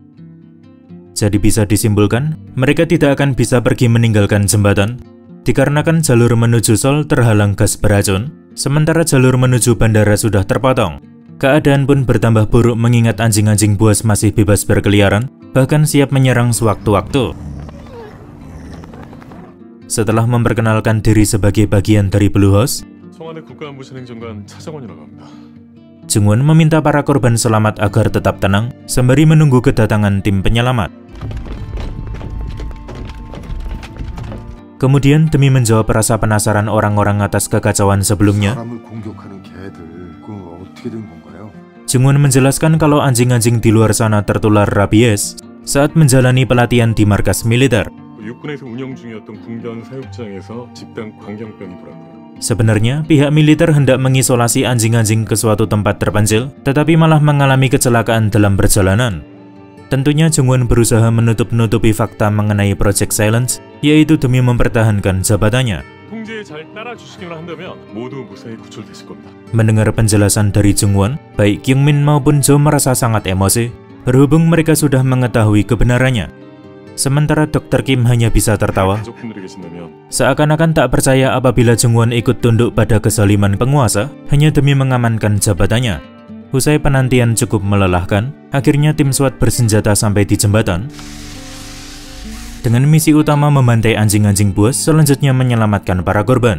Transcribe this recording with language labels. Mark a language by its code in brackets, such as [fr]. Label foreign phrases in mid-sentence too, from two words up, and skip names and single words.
[id] Jadi bisa disimpulkan, mereka tidak akan bisa pergi meninggalkan jembatan, dikarenakan jalur menuju Seoul terhalang gas beracun, sementara jalur menuju bandara sudah terpotong. Keadaan pun bertambah buruk mengingat anjing-anjing buas masih bebas berkeliaran, bahkan siap menyerang sewaktu-waktu. Setelah memperkenalkan diri sebagai bagian dari Bluehost, [ko] 청와대 국가안보실행정관 차정원이라고 합니다. [id] Jungwon meminta para korban selamat agar tetap tenang sembari menunggu kedatangan tim penyelamat. Kemudian demi menjawab rasa penasaran orang-orang atas kekacauan sebelumnya, [ko] 사람을 공격하는 개들, 그건 어떻게 된 건가요? [id] Jungwon menjelaskan kalau anjing-anjing di luar sana tertular rabies saat menjalani pelatihan di markas militer. [ko] 육군에서 운영 중이었던 군병 사육장에서 집단 광견병이 돌았고요. [id] Sebenarnya, pihak militer hendak mengisolasi anjing-anjing ke suatu tempat terpencil, tetapi malah mengalami kecelakaan dalam perjalanan. Tentunya Jungwon berusaha menutup-nutupi fakta mengenai Project Silence, yaitu demi mempertahankan jabatannya. [ko] 통제에 잘 따라주시기만 한다면 모두 무사히 구출되실 겁니다. [id] Mendengar penjelasan dari Jungwon, baik Kyungmin maupun Jo merasa sangat emosi, berhubung mereka sudah mengetahui kebenarannya. Sementara Dr. Kim hanya bisa tertawa, [ko] 가족분들이 계신다면 [id] seakan-akan tak percaya apabila Jungwon ikut tunduk pada kezaliman penguasa hanya demi mengamankan jabatannya. Usai penantian cukup melelahkan, akhirnya tim SWAT bersenjata sampai di jembatan dengan misi utama membantai anjing-anjing buas, selanjutnya menyelamatkan para korban.